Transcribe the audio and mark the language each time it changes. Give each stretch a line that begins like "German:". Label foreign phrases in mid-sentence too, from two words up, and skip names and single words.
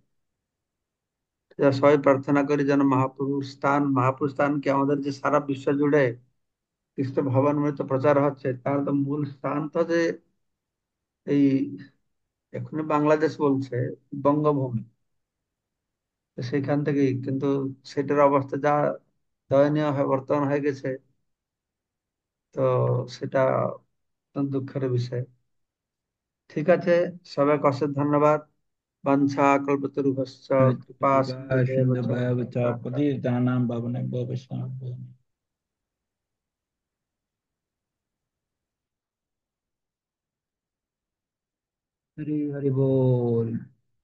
Bangla: যা সবাই প্রার্থনা করি যেন মহাপুরুষ স্থানকে আমাদের যে সারা বিশ্ব জুড়ে কৃষ্ণ ভবনমৃত প্রচার হচ্ছে, তার তো মূল স্থান তো যে এই এখন বাংলাদেশ বলছে বঙ্গভূমি, তো সেখান থেকেই কিন্তু সেটার অবস্থা যা দয়নীয় হয়ে বর্তমান হয়ে গেছে, তো সেটা অত্যন্ত দুঃখের বিষয়। ঠিক আছে, সবাইকে অশেষ ধন্যবাদ।
Sanskrit: বাঞ্ছা কল্পতরুভ্যশ্চ কৃপা সিন্ধুভ্যেব চ পতিতানাং পতিতানাং পাবনেভ্যো বৈষ্ণবেভ্যো
Bangla: হরি হরি बोल।